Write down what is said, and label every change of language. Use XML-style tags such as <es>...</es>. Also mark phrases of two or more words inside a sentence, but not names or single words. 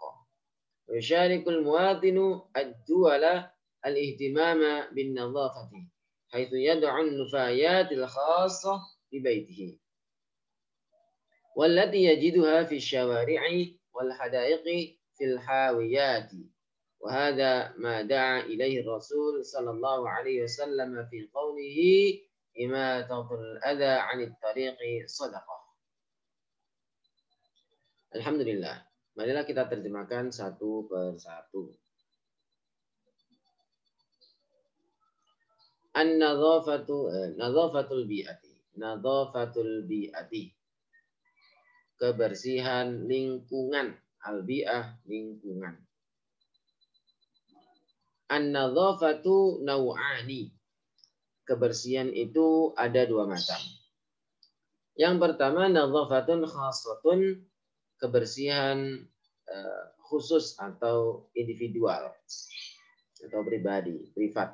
<ar>ويشارك المواطن الدول الاهتمام بالنظافة حيث يدعو النفايات الخاصة ببيته والتي يجدها في الشوارع والحدائق في الحاويات. وهذا ما دعا إليه الرسول صلى الله عليه وسلم في قوله إماتة الأذى عن الطريق صدقة. Alhamdulillah.</ar> <id>Marilah kita terjemahkan satu persatu.</id> <ar>نظافة البيئة. نظافة البيئة.</ar> <id>Kebersihan lingkungan. Al-bi'ah, lingkungan.</id> <ar>النظافة نوعان.</ar> <id>Kebersihan itu ada dua macam. Yang pertama</id> <ar>نظافة خاصة,</ar> <id>kebersihan khusus atau individual atau pribadi, privat.</id>